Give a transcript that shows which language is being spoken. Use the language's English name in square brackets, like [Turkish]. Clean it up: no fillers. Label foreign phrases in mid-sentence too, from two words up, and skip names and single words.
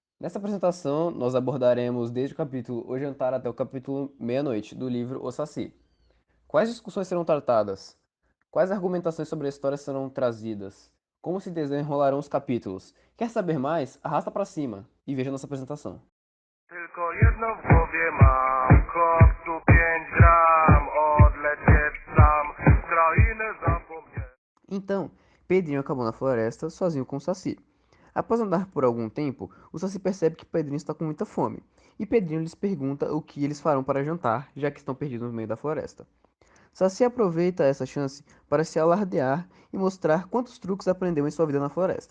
[Portuguese] Nessa apresentação, nós abordaremos desde o capítulo O Jantar até o capítulo Meia-Noite do livro O Saci. Quais discussões serão tratadas? Quais argumentações sobre a história serão trazidas? Como se desenrolarão os capítulos? Quer saber mais? Arrasta para cima e veja nossa apresentação. [Polish] Tylko jedno w głowie mam, koksu 5 gram, odlecieć sam, krainę zapomnieć. [Portuguese] Então, Pedrinho acabou na floresta sozinho com o Saci. Após andar por algum tempo, o Saci percebe que Pedrinho está com muita fome, e Pedrinho lhes pergunta o que eles farão para jantar, já que estão perdidos no meio da floresta. Saci aproveita essa chance para se alardear e mostrar quantos truques aprendeu em sua vida na floresta.